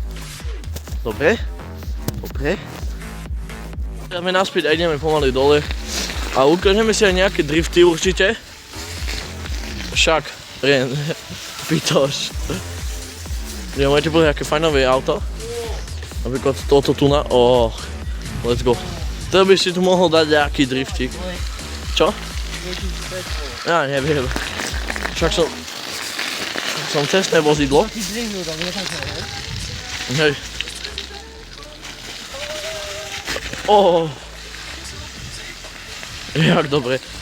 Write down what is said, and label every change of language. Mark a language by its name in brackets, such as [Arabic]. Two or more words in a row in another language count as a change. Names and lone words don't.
[Slovak] Dobre? Dobre. Ideme naspäť a ideme pomaly dole. A ukážeme si aj nejaké drifty určite. Však, Pitoš. Môžete povedať, aké fajnové auto. Napríklad toto tu na... [English] Let's go. [Slovak] To by si tu mohol dať nejaký driftik. Čo? Ja neviem. Však som cestné vozidlo. Hej. Jak dobre.